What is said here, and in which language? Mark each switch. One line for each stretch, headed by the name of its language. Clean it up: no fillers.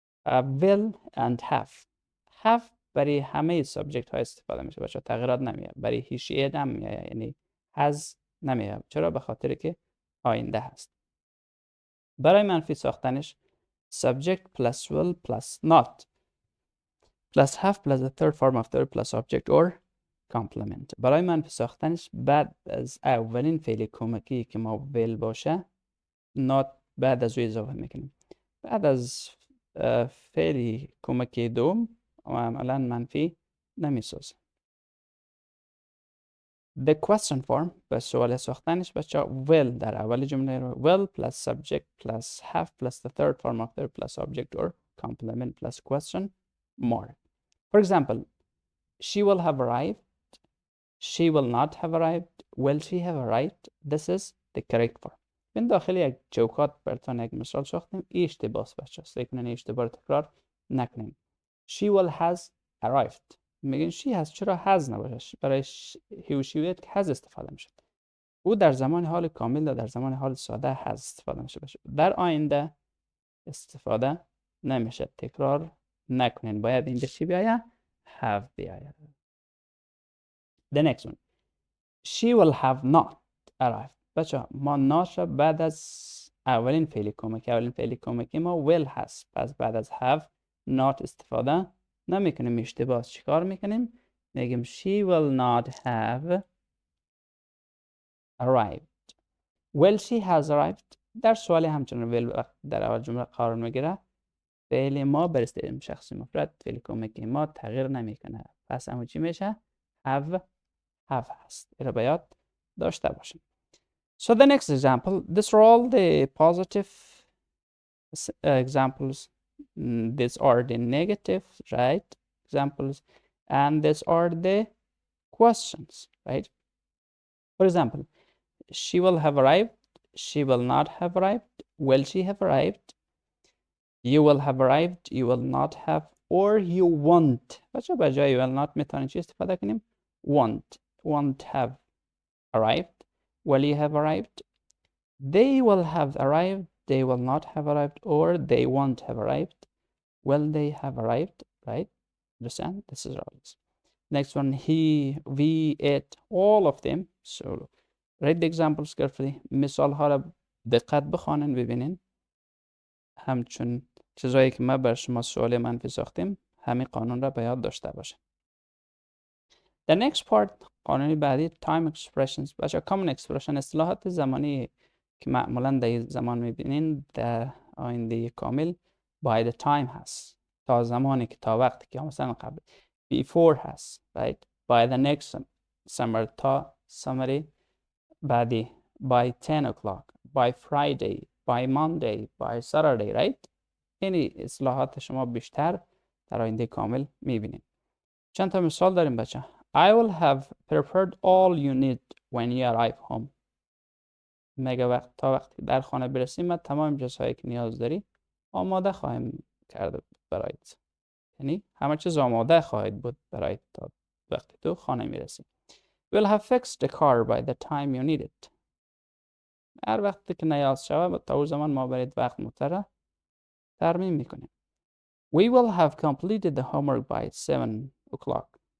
English: will and have
Persian: برای همه سابجکت ها استفاده میشه بچه، تغییرات نمیاد. برای he she it هم میاد، یعنی has نمیاد. چرا؟ به خاطر که آینده هست. برای منفی ساختنش
English: subject plus will plus not plus have plus the third form of the verb plus object or complement.
Persian: برای منفی ساختنش بعد از اولین فعل کمکی که ما will باشه not بعد از او اضافه میکنیم. بعد از فعل کمکی دوم عملا منفی نمیسازه.
English: The question form
Persian: به سوال ساختنش بچه
English: will
Persian: در اول جمله رو
English: will plus subject plus have plus the third form of the verb plus object or complement plus question mark. For example, she will have arrived, she will not have arrived, will she have arrived. This is the correct form.
Persian: من داخل یک چوکات براتون یک مثال ساختیم. این اشتباس بچه است. لیکن این اشتباه رو تکرار نکنیم.
English: She will has arrived.
Persian: میگن she has، چرا has نباشه؟ برای he و she و it has استفاده میشه. او در زمان حال کامل و در زمان حال ساده has استفاده میشه بشه. در آینده استفاده نمیشه. تکرار نکنین. باید اینجا چی بیاید؟ have بیاید.
English: The next one. She will have not arrived.
Persian: بچه ما not را بعد از اولین فعل کمکی، اولین فعل کمکی ما will هست. پس بعد از have not استفاده نمیکنیم. اشتباه. چیکار میکنیم؟ میگیم
English: she will not have arrived. Will she has arrived.
Persian: در سوال همچنان will در اول جمله قرار میگیره. فعل ما بر استعمال شخصی مفرد، فعل کمکی ما تغییر نمیکنه. پس همون چی میشه؟ have هست. این رو باید داشته باشیم.
English: So the next example, these are all the positive examples. These are the negative, right, examples, and these are the questions, right? For example, she will have arrived, she will not have arrived, will she have arrived, you will have arrived, you will not have, or you won't.
Persian: بچه به جای will not میتونیم چی استفاده کنیم؟
English: won't have arrived. Will you have arrived? They will have arrived, they will not have arrived, or they won't have arrived. Will they have arrived? Right? Understand? This is all. Next one, he, we, it, all of them. So read the examples carefully.
Persian: مثال ها را دقت بخوانن ببینین. همچون چیزایی که ما بر شما سوال منفی ساختیم همین قانون را به یاد داشته باشه.
English: The next part،
Persian: قانونی بعدی
English: time expressions.
Persian: بچه
English: common expression
Persian: اصطلاحات زمانی که معمولا در زمان میبینین در آینده کامل
English: by the time
Persian: هست. تا زمانی که تا وقتی که مثلا قبل before هست.
English: Right? By the next summer تا summer بعدی by 10 o'clock by Friday by Monday by Saturday. Right?
Persian: این اصطلاحات شما بیشتر در آینده کامل میبینین. چند تا مثال داریم بچه.
English: I will have prepared all you need when you arrive home.
Persian: میگه تا وقتی در خانه برسیم من تمام چیزهایی که نیاز داری آماده خواهیم کرد برایت. یعنی همه چیز آماده خواهد بود برایت تا وقتی تو خانه میرسی.
English: We'll have fixed the car by the time you need it.
Persian: هر وقتی که نیاز شود تا اون زمان ما برای وقت متره ترمیم میکنیم.
English: We will have completed the homework by 7 o'clock.